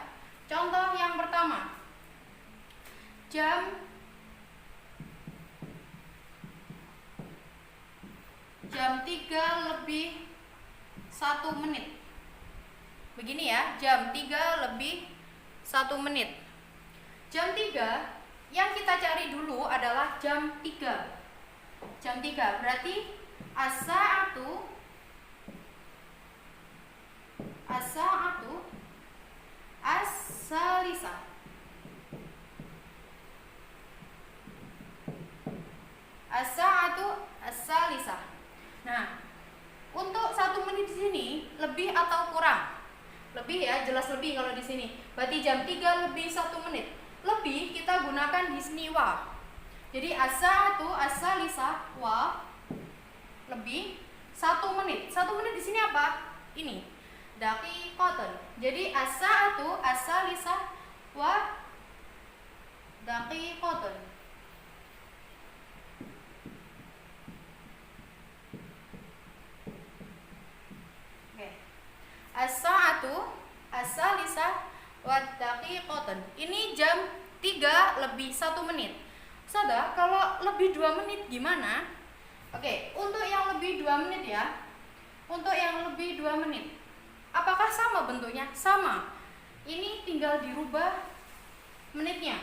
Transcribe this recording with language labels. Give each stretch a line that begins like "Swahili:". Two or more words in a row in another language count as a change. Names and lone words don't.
Indonesian: Contoh yang pertama, jam 3 lebih 1 menit. Begini ya, jam 3 lebih 1 menit. Jam 3 yang kita cari dulu adalah jam 3. Jam 3 berarti
Arabic: الساعة الثالثة. الساعة الثالثة.
Indonesian: Nah, untuk 1 menit di sini lebih atau kurang? Lebih ya, jelas lebih kalau di sini. Berarti jam 3 lebih 1 menit. Lebih kita gunakan di sini wa. Jadi
Arabic: الساعة الثالثة و
Indonesian: lebih 1 menit. 1 menit di sini apa? Ini. Daqiqatan.
Arabic: Jadi الساعة الثالثة ودقيقةً.
Indonesian: Oke.
Arabic: الساعة الثالثة ودقيقةً.
Indonesian: Ini jam 3 lebih 1 menit. Ustazah, kalau lebih 2 menit gimana? Oke, untuk yang lebih 2 menit ya. Untuk yang lebih 2 menit. Apakah sama bentuknya? Sama. Ini tinggal dirubah menitnya.